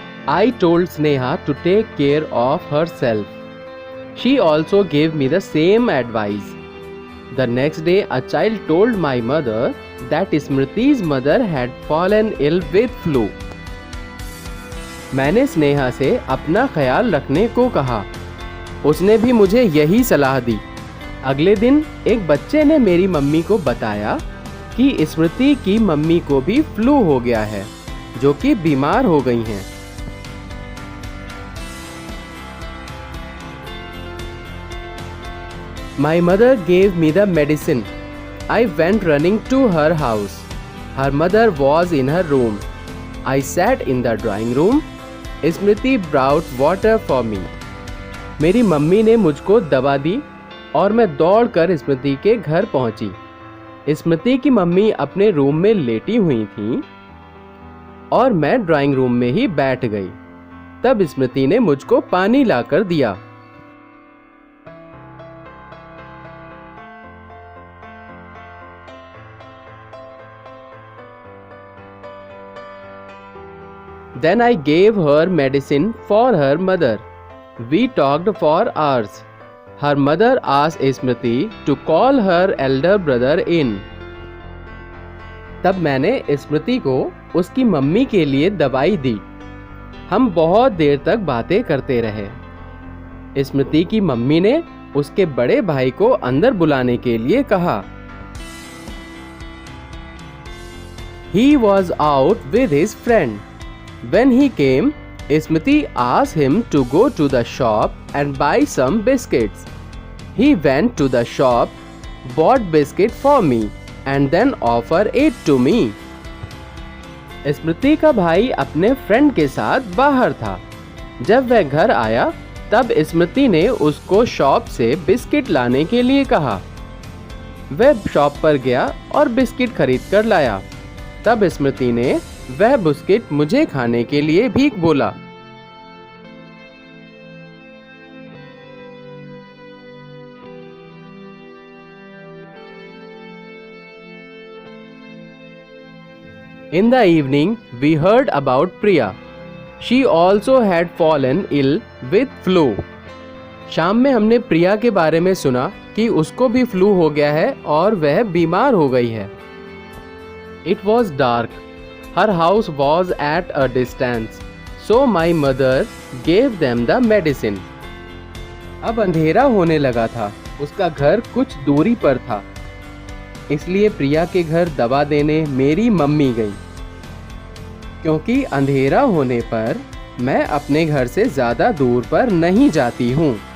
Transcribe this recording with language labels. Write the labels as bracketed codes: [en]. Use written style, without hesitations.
[en] I told Sneha to take care of herself. She also gave me the same advice. The next day, a child told my mother that Smriti's mother had fallen ill with flu. [hi] मैंने स्नेहा से अपना ख्याल रखने को कहा. उसने भी मुझे यही सलाह दी. अगले दिन एक बच्चे ने मेरी मम्मी को बताया कि स्मृति की मम्मी को भी फ्लू हो गया है, जो कि बीमार हो गई हैं. [en] My mother gave me the medicine. I went running to her house. Her mother was in her room. I sat in the drawing room. [hi] Smriti [en] brought water for me. [hi] मेरी मम्मी ने मुझको दवा दी और मैं दौड़कर स्मृति के घर पहुंची। स्मृति की मम्मी अपने रूम में लेटी हुई थी और मैं ड्राइंग रूम में ही बैठ गई। तब स्मृति ने मुझको पानी लाकर दिया। [en] Then I gave her medicine for her mother. We talked for hours. Her mother asked Smriti to call her elder brother in. [hi] तब मैंने स्मृति को उसकी मम्मी के लिए दवाई दी। हम बहुत देर तक बातें करते रहे। स्मृति की मम्मी ने उसके बड़े भाई को अंदर बुलाने के लिए कहा। [en] He was out with his friend. When he came, Smriti asked him to go to the shop and buy some biscuits. He went to the shop, bought biscuit for me, and then offered it to me. [hi] स्मृति का भाई अपने friend के साथ बाहर था। जब वह घर आया, तब स्मृति ने उसको शॉप से बिस्किट लाने के लिए कहा। वह शॉप पर गया और बिस्किट खरीद कर लाया। तब स्मृति ने वह बिस्किट मुझे खाने के लिए भी बोला। [en] In the evening, we heard about Priya. She also had fallen ill with flu. [hi] शाम में हमने प्रिया के बारे में सुना कि उसको भी फ्लू हो गया है और वह बीमार हो गई है। [en] It was dark. Her house was at a distance, so my mother gave them the medicine. [hi] अब अंधेरा होने लगा था। उसका घर कुछ दूरी पर था, इसलिए प्रिया के घर दवा देने मेरी मम्मी गई। क्योंकि अंधेरा होने पर मैं अपने घर से ज़्यादा दूर पर नहीं जाती हूँ।